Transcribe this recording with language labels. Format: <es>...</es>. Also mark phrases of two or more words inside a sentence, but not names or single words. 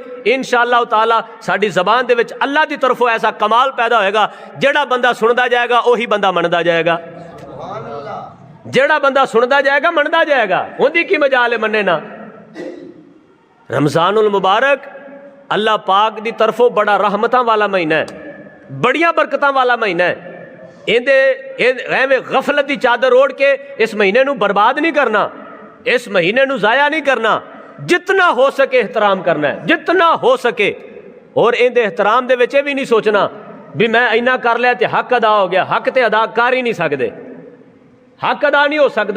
<ar>انشاءاللہ تعالی</ar> <pa>ساڈی زبان دے وچ اللہ دی طرفوں ایسا کمال پیدا ہوئے گا، جڑا بندہ سندا جائے گا وہی بندہ مندا جائے گا، جڑا بندہ سندا جائے گا مندا جائے گا، ہوندی کی مجال ہے مننے نا۔ رمضان المبارک اللہ پاک دی طرفوں بڑا رحمتاں والا مہینہ ہے، بڑیاں برکتاں والا مہینہ ہے۔ ایویں</pa> <ur>غفلت کی چادر اوڑھ کے</ur> <pa>اس مہینے نو برباد نہیں کرنا، اس مہینے نو ضائع نہیں کرنا، جتنا ہو سکے احترام کرنا ہے، جتنا ہو سکے۔ اور اندے احترام دے وچ بھی نہیں سوچنا بھی میں اینا کر لیا تے حق ادا ہو گیا، حق تے ادا کر ہی نہیں سکدے، حق ادا نہیں ہو سکتا۔</pa>